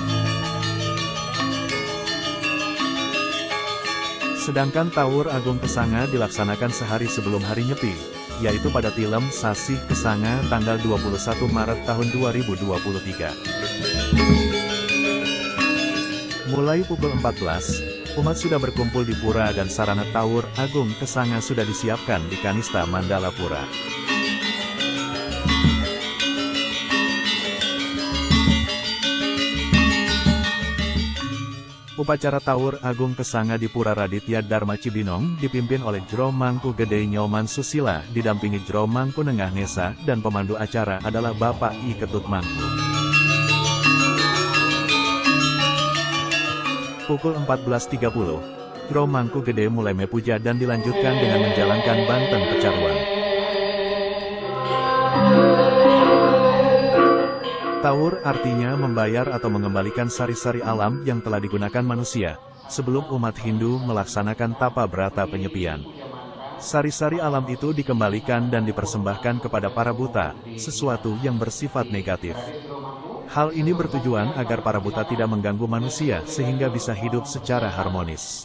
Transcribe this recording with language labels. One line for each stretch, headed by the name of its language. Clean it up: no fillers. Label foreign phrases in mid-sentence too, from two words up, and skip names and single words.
Indonesian: Sedangkan Tawur Agung Kesanga dilaksanakan sehari sebelum hari Nyepi, yaitu pada Tilem Sasi Kesanga tanggal 21 Maret tahun 2023. Mulai pukul 14, umat sudah berkumpul di pura dan sarana Tawur Agung Kesanga sudah disiapkan di Kanista Mandala Pura. Upacara Tawur Agung Kesanga di Pura Raditya Dharma Cibinong dipimpin oleh Jro Mangku Gede Nyoman Susila, didampingi Jro Mangku Nengah Nesa, dan pemandu acara adalah Bapak I Ketut Mangku. Pukul 14.30, Jro Mangku Gede mulai mepuja dan dilanjutkan dengan menjalankan Banten Pecaruan. Tawur artinya membayar atau mengembalikan sari-sari alam yang telah digunakan manusia, sebelum umat Hindu melaksanakan tapa brata penyepian. Sari-sari alam itu dikembalikan dan dipersembahkan kepada para buta, sesuatu yang bersifat negatif. Hal ini bertujuan agar para buta tidak mengganggu manusia sehingga bisa hidup secara harmonis.